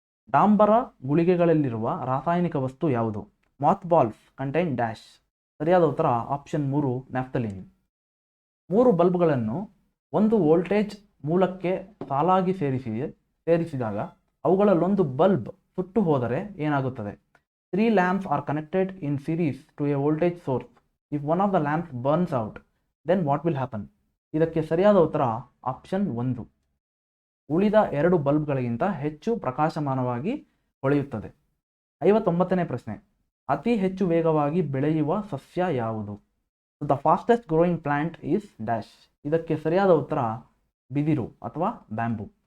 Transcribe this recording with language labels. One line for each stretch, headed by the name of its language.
Kannada: ಡಾಂಬರ ಗುಳಿಗೆಗಳಲ್ಲಿರುವ ರಾಸಾಯನಿಕ ವಸ್ತು ಯಾವುದು?
English: Moth balls contain dash.
Kannada: ಸರಿಯಾದ ಉತ್ತರ ಆಪ್ಷನ್ 3, ನ್ಯಾಫ್ತಲಿನ್. 3 ಬಲ್ಬ್ಗಳನ್ನು ಒಂದು ವೋಲ್ಟೇಜ್ ಮೂಲಕ್ಕೆ ಸಾಲಾಗಿ ಸೇರಿಸಿದಾಗ ಅವುಗಳಲ್ಲೊಂದು ಬಲ್ಬ್ ಸುಟ್ಟು ಹೋದರೆ ಏನಾಗುತ್ತದೆ?
English: 3 lamps are connected in series to a voltage source. If one of the lamps burns out, then what will happen?
Kannada: ಇದಕ್ಕೆ ಸರಿಯಾದ ಉತ್ತರ ಆಪ್ಷನ್ 1, ಉಳಿದ 2 ಬಲ್ಬ್ಗಳಿಗಿಂತ ಹೆಚ್ಚು ಪ್ರಕಾಶಮಾನವಾಗಿ ಹೊಳೆಯುತ್ತದೆ. 59ನೇ ಪ್ರಶ್ನೆ, ಅತಿ ಹೆಚ್ಚು ವೇಗವಾಗಿ ಬೆಳೆಯುವ ಸಸ್ಯ ಯಾವುದು?
English: The fastest growing plant is dash.
Kannada: ಇದಕ್ಕೆ ಸರಿಯಾದ ಉತ್ತರ ಬಿದಿರು ಅಥವಾ
English: Bamboo.